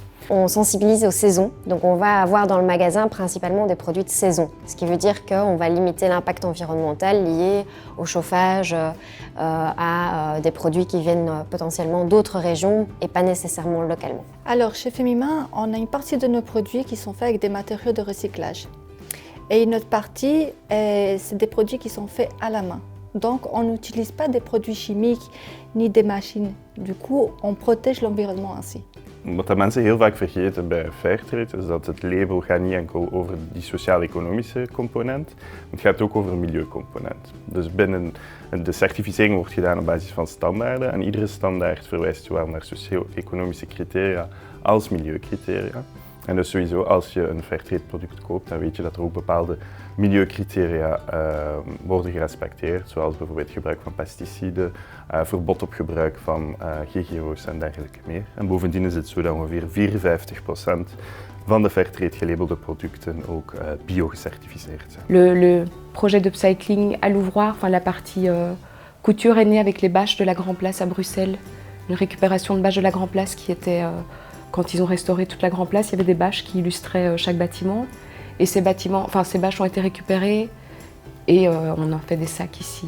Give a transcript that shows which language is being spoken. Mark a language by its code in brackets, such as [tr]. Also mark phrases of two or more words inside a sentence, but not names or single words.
[fr] On sensibilise aux saisons, donc on va avoir dans le magasin principalement des produits de saison, ce qui veut dire qu'on va limiter l'impact environnemental lié au chauffage, à des produits qui viennent potentiellement d'autres régions et pas nécessairement localement. Alors chez Femima, on a une partie de nos produits qui sont faits avec des matériaux de recyclage. Et une autre partie, c'est des produits qui sont faits à la main. Donc on n'utilise pas des produits chimiques ni des machines. Du coup, on protège l'environnement ainsi. [nl] Wat mensen heel vaak vergeten bij Fairtrade is dat het label gaat niet enkel over die sociaal-economische component, het gaat ook over een milieucomponent. Dus binnen de certificering wordt gedaan op basis van standaarden en iedere standaard verwijst zowel naar socio-economische criteria als milieucriteria. En dus sowieso als je een Fairtrade product koopt, dan weet je dat er ook bepaalde milieucriteria worden gerespecteerd, zoals bijvoorbeeld gebruik van pesticiden, verbod op gebruik van GGO's en dergelijke meer. En bovendien is het zo dat ongeveer 54% van de Fairtrade gelabelde producten ook bio-gecertificeerd zijn. [fr] Le projet d'upcycling à l'ouvroir, enfin la partie couture est née avec les bâches de la Grand Place à Bruxelles. Une récupération de bâches de la Grand Place qui était, quand ils ont restauré toute la Grand Place, il y avait des bâches qui illustraient chaque bâtiment. Et ces bâches ont été récupérées et on en fait des sacs ici.